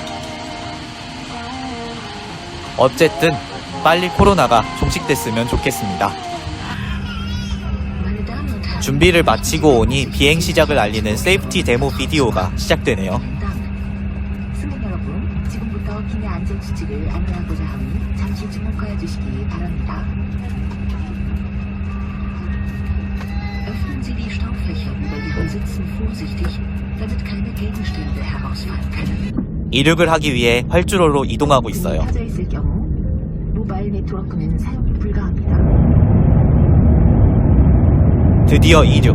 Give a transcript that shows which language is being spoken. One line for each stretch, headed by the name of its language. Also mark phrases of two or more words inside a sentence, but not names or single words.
Korean: 어쨌든 빨리 코로나가 종식됐으면 좋겠습니다. 준비를 마치고 오니 비행 시작을 알리는 세이프티 데모 비디오가 시작되네요. 승객 여러분, 지금부터 기내 안전 수칙을 안내하고자 하니 잠시 주목하여 주시기 바랍니다.
German: Öffnen Sie die Staufächer über Ihren Sitzen vorsichtig, damit keine Gegenstände herausfallen können.
Korean: 이륙을 하기 위해 활주로로 이동하고 있어요. 켜져 있을 경우 모바일 네트워크는 사용이 불가합니다. 드디어 이륙.